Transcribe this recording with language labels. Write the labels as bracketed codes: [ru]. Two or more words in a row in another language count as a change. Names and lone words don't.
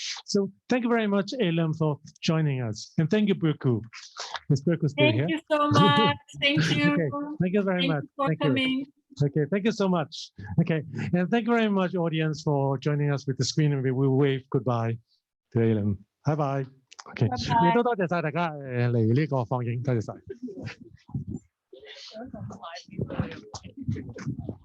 [en] So thank you very much, Eylem, for joining us. And thank you, Burku. Ms. Burku still here. Thank you so much. Thank you. Okay, thank you very much. For Thank coming. you. Okay, thank you so much. Okay, and thank you very much, audience, for joining us with the screening. We will wave goodbye to Eylem. Bye-bye. [yue] OK， 亦都多謝晒大家嚟呢個放映，多謝晒。